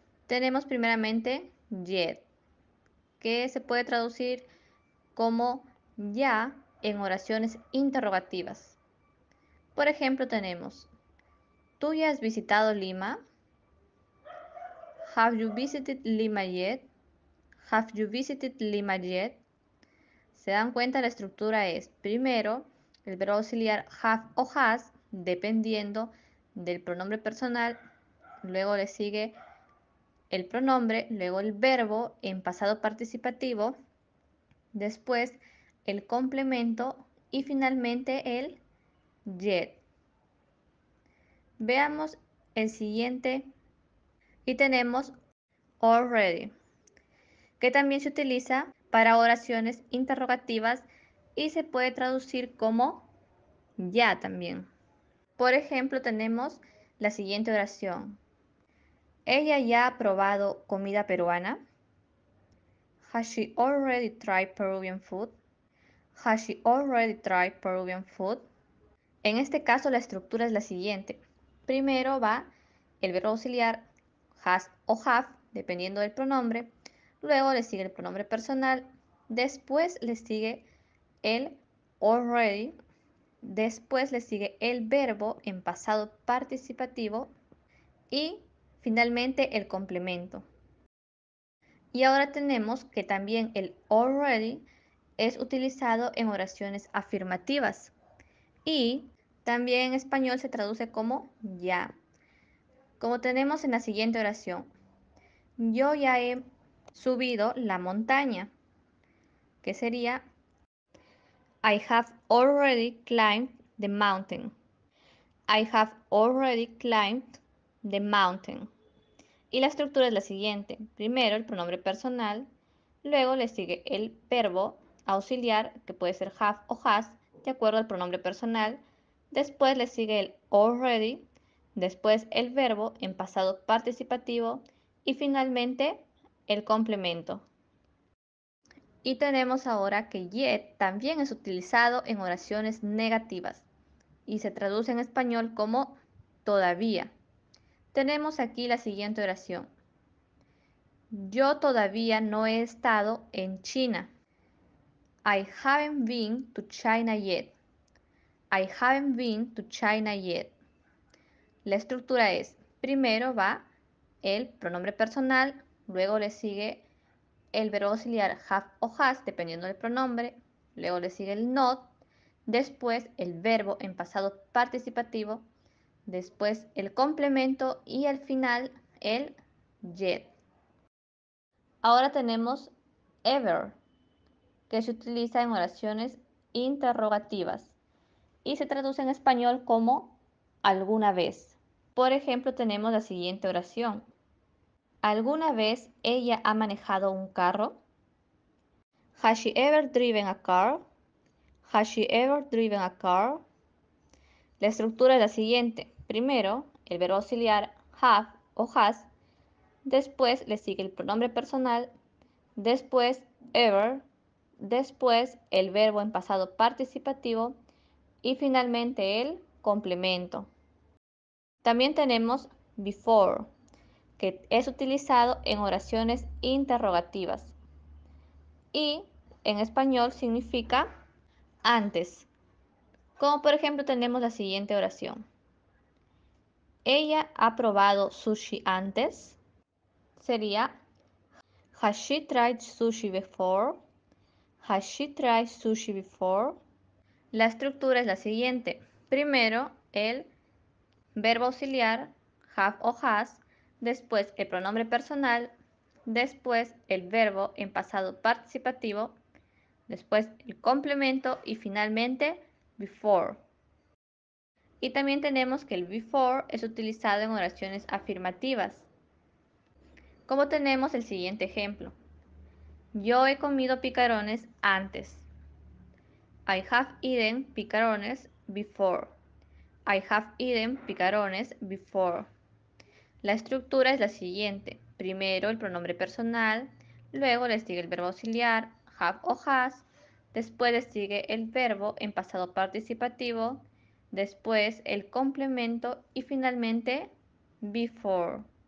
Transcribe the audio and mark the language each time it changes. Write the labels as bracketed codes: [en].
[es] Tenemos primeramente yet, que se puede traducir como ya en oraciones interrogativas. Por ejemplo, tenemos: ¿tú ya has visitado Lima? [en] Have you visited Lima yet? Have you visited Lima yet? [es] ¿Se dan cuenta? La estructura es primero el verbo auxiliar have o has, dependiendo del pronombre personal, luego le sigue el pronombre, luego el verbo en pasado participativo, después el complemento y finalmente el yet. Veamos el siguiente y tenemos already, que también se utiliza para oraciones interrogativas y se puede traducir como ya también. Por ejemplo, tenemos la siguiente oración: ¿ella ya ha probado comida peruana? [en] Has she already tried Peruvian food? Has she already tried Peruvian food? [es] En este caso la estructura es la siguiente. Primero va el verbo auxiliar has o have, dependiendo del pronombre. Luego le sigue el pronombre personal. Después le sigue el already. Después le sigue el verbo en pasado participativo. Y finalmente el complemento. Y ahora tenemos que también el already es utilizado en oraciones afirmativas. Y también en español se traduce como ya. Como tenemos en la siguiente oración: yo ya he subido la montaña, que sería [en] I have already climbed the mountain. I have already climbed the mountain. [es] Y la estructura es la siguiente. Primero el pronombre personal, luego le sigue el verbo auxiliar, que puede ser have o has, de acuerdo al pronombre personal. Después le sigue el already, después el verbo en pasado participativo y finalmente el complemento. Y tenemos ahora que yet también es utilizado en oraciones negativas y se traduce en español como todavía. Tenemos aquí la siguiente oración: yo todavía no he estado en China. [en] I haven't been to China yet. I haven't been to China yet. [es] La estructura es, primero va el pronombre personal, luego le sigue el verbo auxiliar have o has, dependiendo del pronombre, luego le sigue el not, después el verbo en pasado participativo, después el complemento y al final el yet. Ahora tenemos ever, que se utiliza en oraciones interrogativas y se traduce en español como alguna vez. Por ejemplo, tenemos la siguiente oración: ¿alguna vez ella ha manejado un carro? [en] Has she ever driven a car? Has she ever driven a car? [es] La estructura es la siguiente. Primero, el verbo auxiliar have o has, después le sigue el pronombre personal, después ever, después el verbo en pasado participativo y finalmente el complemento. También tenemos before, que es utilizado en oraciones interrogativas y en español significa antes. Como por ejemplo tenemos la siguiente oración: ¿ella ha probado sushi antes? Sería [en] has she tried sushi before? Has she tried sushi before? [es] La estructura es la siguiente. Primero el verbo auxiliar have o has, después el pronombre personal, después el verbo en pasado participativo, después el complemento y finalmente before. Y también tenemos que el before es utilizado en oraciones afirmativas, como tenemos el siguiente ejemplo: yo he comido picarones antes. [en] I have eaten picarones before. I have eaten picarones before. [es] La estructura es la siguiente. Primero el pronombre personal, luego le sigue el verbo auxiliar, have o has, después le sigue el verbo en pasado participativo, después el complemento y finalmente before.